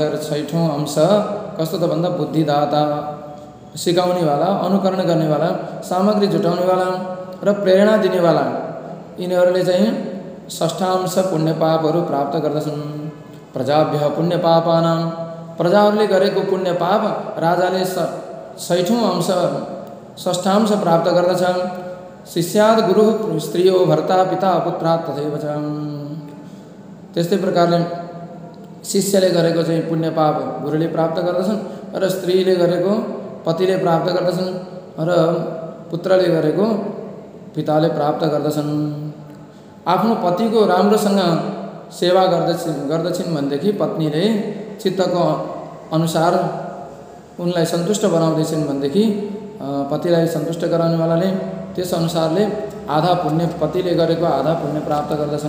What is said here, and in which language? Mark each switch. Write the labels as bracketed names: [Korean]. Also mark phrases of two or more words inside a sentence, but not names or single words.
[Nepali] र 6ठौँ अंश कस्तो त भन्दा बुद्धिदाता, सिकाउनेवाला, अनुकरण गर्नेवाला, सामग्री जुटाउनेवाला र प्रेरणा दिनेवाला, यिनीहरूले चाहिँ 6ठांश पुण्य पापहरू प्राप्त गर्दछन्। [Sanskrit] प्रजाभ्य पुण्य पापानां, [Nepali] प्रजाहरूले गरेको पुण्य पाप राजाले 6ठौँ अंश 6ठांश प्राप्त गर्दछ। [Sanskrit] शिष्याद गुरु स्त्रियो भर्ता पिता पुत्रात् तथैव च, [Nepali] त्यस्तै प्रकारले शिष्यले गरेको चाहिँ पुण्य पाप गुरुले प्राप्त गर्दछन् र स्त्रीले गरेको पतिले प्राप्त गर्दछन् र पुत्रले गरेको पिताले प्राप्त गर्दछन्। आफ्नो पतिको राम्रोसँग सेवा गर्दछिन् भनेदेखि पत्नीले चित्तको अनुसार उनलाई सन्तुष्ट बनाउँदैछन् भनेदेखि पतिलाई सन्तुष्ट गराउनेवालाले त्यस अनुसारले आधा पुण्य पतिले गरेको आधा पुण्य प्राप्त गर्दछन्।